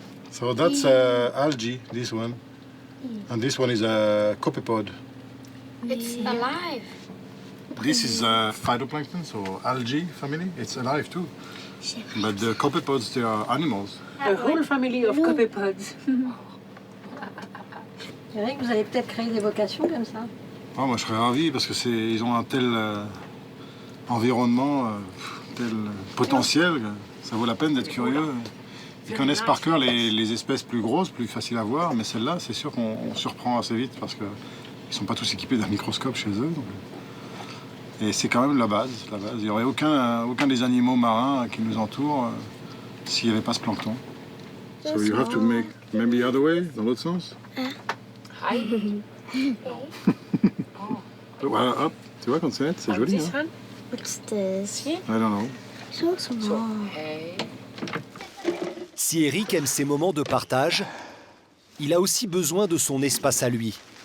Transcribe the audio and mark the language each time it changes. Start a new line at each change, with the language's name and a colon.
English: So that's algae, this one. And this one is a copepod. It's alive. This is phytoplankton, so algae family. It's alive too. But the copepods, they are animals. A whole family of copepods.
French: Eric, vous allez peut-être créer des vocations comme ça. Oh, moi, je serais ravi parce que ils ont un tel environnement, tel potentiel. Que ça vaut la peine d'être curieux. Ils connaissent par cœur les espèces plus grosses, plus faciles à voir, mais celles-là, c'est sûr qu'on surprend assez vite parce qu'ils ne sont pas tous équipés d'un microscope chez eux. Donc. Et c'est quand même la base. Il n'y aurait aucun des animaux marins qui nous entourent s'il n'y avait pas ce plancton.
English: So you have to make maybe the other way,
French: dans l'autre sens. Voilà, hop, tu vois quand c'est net, c'est joli. Hein?
English: What's this? I don't know. So small.
French: Si Eric aime ces moments de partage, il a aussi besoin de son espace à lui.